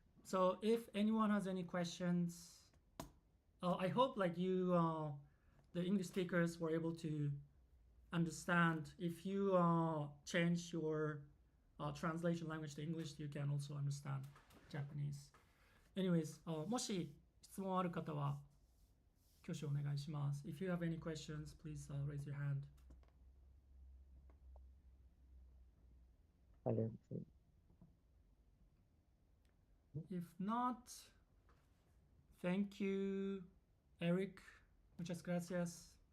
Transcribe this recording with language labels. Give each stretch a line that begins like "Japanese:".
English: So if anyone has any questions, I hope like you, the English speakers were able to understand. If you change your translation language to English, you can also understand Japanese. Anyways,
Japanese: もし質問ある方は挙手お願いします。
English: If you have any questions, please raise your hand.
Spanish: Vale.
English: If not, thank you, Eric.
Spanish: Muchas gracias.